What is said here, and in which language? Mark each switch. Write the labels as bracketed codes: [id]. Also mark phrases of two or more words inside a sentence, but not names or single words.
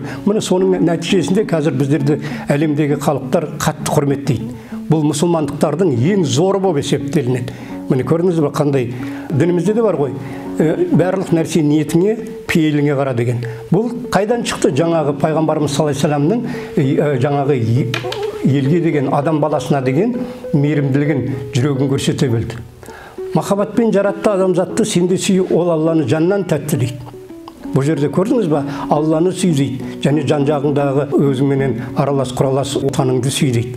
[kk] Міне соның нәтижесінде қазір біздерді әлемдегі халықтар қатты құрметтейді. Бұл мұсылмандықтардың ең зоры болып есептелінеді. Міне көрдіңіз бе, қандай дінімізде де бар ғой, барлық нәрсе ниетіңе, пейіліңе қара деген. Бұл қайдан шықты? Жаңағы пайғамбарымыз [ar] صلى الله عليه وسلمның [kk] жаңағы елге деген, адам баласына деген мейірімділігін, жүрегін көрсете білді. Махаббатпен жаратты адамзатты, сен де сүй, ол Алланы жаннан тәтті дейді. Бұл жерде көрдіңіз ба? Алланы сүй дейді, және жан жағыңдағы өзіңменен аралас құралас отаныңды сүй дейді.